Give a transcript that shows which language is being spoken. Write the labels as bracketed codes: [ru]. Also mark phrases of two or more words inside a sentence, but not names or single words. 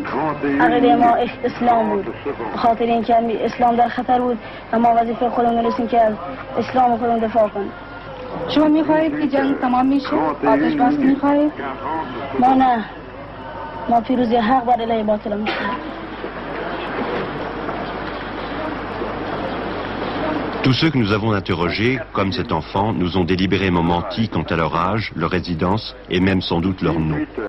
[fa] عقیده ما اسلام بود، خاطر اینکه اسلام در خطر بود و ما وظیفه خودمون رسیم که از اسلام خودمون دفاع کنیم. شما میخواهید که جنگ تمام میشه؟ آتش بس میخواهید؟ ما نه، ما پیروزی حق بر علیه باطل میخواهیم. [fr] Tous ceux que nous avons interrogés, comme cet enfant, nous ont délibérément menti quant à leur âge, leur résidence et même sans doute leur nom.